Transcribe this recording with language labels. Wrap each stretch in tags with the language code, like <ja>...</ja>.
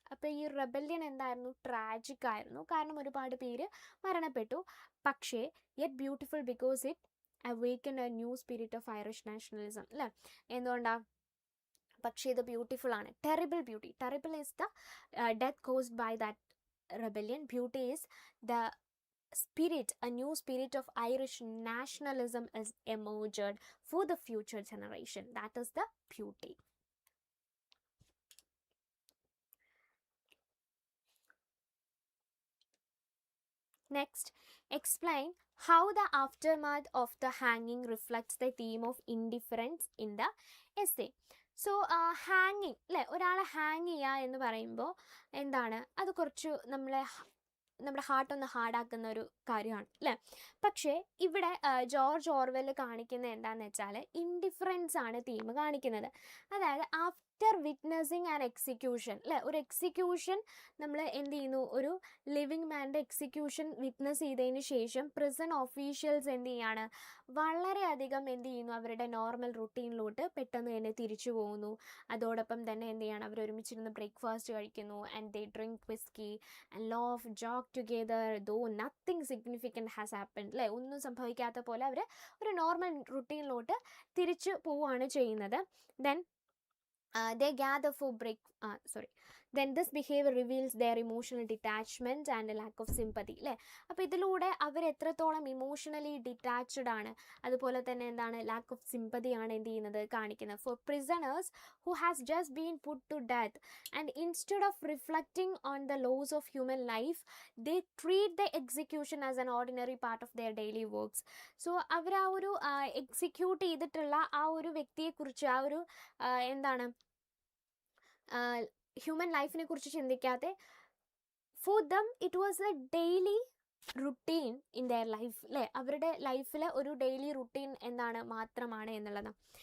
<ml>അപ്പോൾ ഈ റെബല്യൻ എന്തായിരുന്നു, ട്രാജിക് ആയിരുന്നു, കാരണം ഒരുപാട് പേര് മരണപ്പെട്ടു. പക്ഷേ</ml> <en>yet beautiful because it awakened a new spirit of Irish nationalism,</en> <ml>അല്ലേ? എന്തുകൊണ്ടാണ്? പക്ഷേ ഇത് ബ്യൂട്ടിഫുൾ ആണ്.</ml> <en>Terrible beauty, terrible is the death caused by that rebellion. Beauty is the spirit, a new spirit of Irish nationalism is emerged for the future generation. That is the beauty. Next, explain how the aftermath of the hanging reflects the theme of indifference in the essay.</en> <ml>So ഹാങ്ങിങ് അല്ലേ, ഒരാളെ hang ചെയ്യുക എന്ന് പറയുമ്പോൾ എന്താണ്, അത് കുറച്ച് നമ്മുടെ ഹാർട്ടൊന്ന് ഹാർഡാക്കുന്ന ഒരു കാര്യമാണ് അല്ലേ. പക്ഷേ ഇവിടെ ജോർജ് ഓർവെൽ കാണിക്കുന്നത് എന്താണെന്ന് വെച്ചാൽ ഇൻഡിഫറൻസ് ആണ് തീം കാണിക്കുന്നത്. അതായത് ആഫ്റ്റർ വിറ്റ്നസിങ് ആൻഡ് എക്സിക്യൂഷൻ അല്ലേ, ഒരു എക്സിക്യൂഷൻ നമ്മൾ എന്ത് ചെയ്യുന്നു, ഒരു ലിവിങ് മാൻ്റെ എക്സിക്യൂഷൻ വിറ്റ്നസ് ചെയ്തതിന് ശേഷം പ്രിസൺ ഓഫീഷ്യൽസ് എന്ത് ചെയ്യാണ്, വളരെയധികം എന്ത് ചെയ്യുന്നു, അവരുടെ നോർമൽ റുട്ടീനിലോട്ട് പെട്ടെന്ന് തന്നെ തിരിച്ചു പോകുന്നു. അതോടൊപ്പം തന്നെ എന്ത് ചെയ്യണം, അവർ ഒരുമിച്ചിരുന്ന് ബ്രേക്ക്ഫാസ്റ്റ് കഴിക്കുന്നു,</ml> <en>and they drink whisky and laugh joke together though nothing significant has happened</en> <ml>അല്ലേ, ഒന്നും സംഭവിക്കാത്ത പോലെ അവർ ഒരു നോർമൽ റുട്ടീനിലോട്ട് തിരിച്ചു പോവുകയാണ് ചെയ്യുന്നത്.</ml> <en>Then they gather for then this behavior reveals their emotional detachment and a lack of sympathy അല്ലേ.</en> <ml>അപ്പോൾ ഇതിലൂടെ അവർ എത്രത്തോളം ഇമോഷണലി ഡിറ്റാച്ച്ഡ് ആണ്, അതുപോലെ തന്നെ എന്താണ്, ലാക്ക് ഓഫ് സിമ്പതി ആണ് എന്ത് ചെയ്യുന്നത്, കാണിക്കുന്നത്.</ml> <en>For prisoners who has just been put to death, and instead of reflecting on the laws of human life, they treat the execution as an ordinary part of their daily works.</en> <ml>So അവർ ആ ഒരു execute ചെയ്തിട്ടുള്ള ആ ഒരു വ്യക്തിയെക്കുറിച്ച്, ആ ഒരു എന്താണ്, human ലൈഫിനെ കുറിച്ച് ചിന്തിക്കാതെ,</ml> <en>for them it was a daily routine in their life</en> <ml>അല്ലേ, അവരുടെ ലൈഫിൽ ഒരു ഡെയിലി റുട്ടീൻ എന്താണ്, മാത്രമാണ് എന്നുള്ളതാണ്.</ml>